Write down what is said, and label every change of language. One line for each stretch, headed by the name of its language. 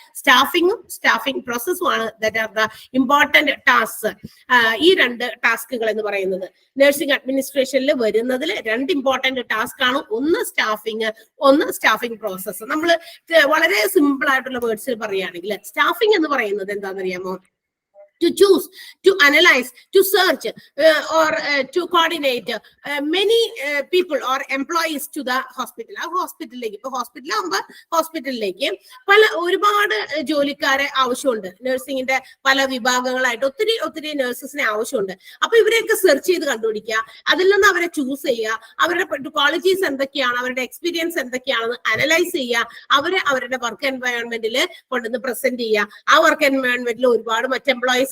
Malayalam: സ്റ്റാഫിംഗും staffing പ്രോസസ്സും ആണ്
English: That are the important task.
Malayalam: ഈ 2 ടാസ്കുകൾ എന്ന് പറയുന്നത് നഴ്സിംഗ് അഡ്മിനിസ്ട്രേഷനിൽ വരുന്നതിൽ 2 ഇമ്പോർട്ടന്റ് ടാസ്ക് ആണ്. ഒന്ന് സ്റ്റാഫിംഗ്, ഒന്ന് സ്റ്റാഫിംഗ് പ്രോസസ്സ്. നമ്മൾ വളരെ സിമ്പിൾ ആയിട്ടുള്ള വേർഡ്സിൽ പറയുകയാണെങ്കിൽ സ്റ്റാഫിംഗ് എന്ന് പറയുന്നത് എന്താണെന്നറിയാമോ?
English: To choose, to analyze, to search or to coordinate many people or employees to the hospital.
Malayalam: ആ ഹോസ്പിറ്റലിലേക്ക്, ഇപ്പൊ ഹോസ്പിറ്റലിലേക്ക് ഒരുപാട് ജോലിക്കാരെ ആവശ്യമുണ്ട്. നഴ്സിംഗിന്റെ പല വിഭാഗങ്ങളായിട്ട് ഒത്തിരി നഴ്സസിനെ ആവശ്യമുണ്ട്. അപ്പൊ ഇവരെയൊക്കെ സെർച്ച് ചെയ്ത് കണ്ടുപിടിക്കുക, അതിൽ നിന്ന് അവരെ ചൂസ് ചെയ്യുക, അവരുടെ ക്വാളിറ്റീസ് എന്തൊക്കെയാണ്, അവരുടെ എക്സ്പീരിയൻസ് എന്തൊക്കെയാണെന്ന് അനലൈസ് ചെയ്യുക, അവരുടെ വർക്ക് എൻവയോൺമെന്റിൽ കൊണ്ടുവന്ന് പ്രസന്റ് ചെയ്യുക. ആ വർക്ക് എൻവയോൺമെന്റിൽ ഒരുപാട് മറ്റ് എംപ്ലോയീസ്